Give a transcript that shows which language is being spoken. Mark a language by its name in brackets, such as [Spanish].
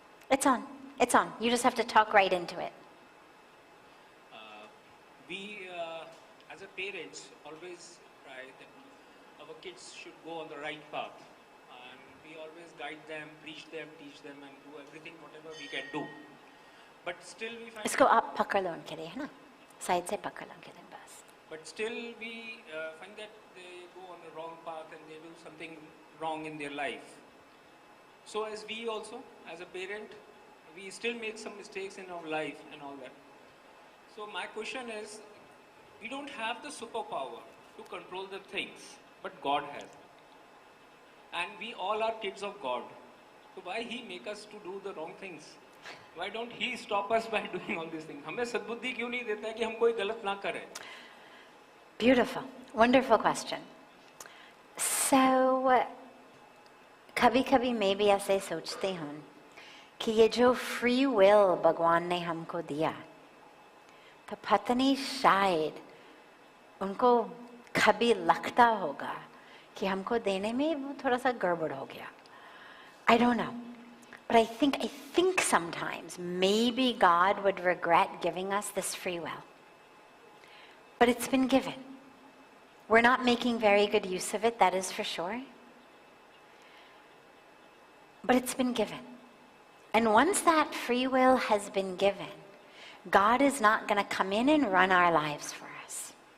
[English] It's on. It's on. You just have to talk right into it. We, as a parents, always try that our kids should go on the right path. And we always guide them, preach them, teach them, and do everything, whatever we can do. But still we find... [Hindi] इसको आप पकड़ लो उनके लिए, है ना? Side से पकड़ लो उनके लिए बस. [English] But still we find that they go on the wrong path and they do something wrong in their life. So as we also, as a parent, we still make some mistakes in our life and all that. So my question is, we don't have the superpower to control the things, but God has. And we all are kids of God. So why He make us to do the wrong things? Why don't He stop us by doing all these things? [Hindi] हमें सद्बुद्धि क्यों नहीं देता है कि हम कोई गलत ना करें? [English] Beautiful, wonderful question. [Hindi] So, कभी-कभी मैं भी ऐसे सोचती हूँ कि ये जो free will भगवान ने हमको दिया, तो पता नहीं शायद उनको कभी लगता होगा कि हमको देने में वो थोड़ा सा गड़बड़ हो गया. [English] I don't know. But I think sometimes maybe God would regret giving us this free will. But it's been given. We're not making very good use of it, that is for sure. But it's been given. And once that free will has been given, God is not going to come in and run our lives for us.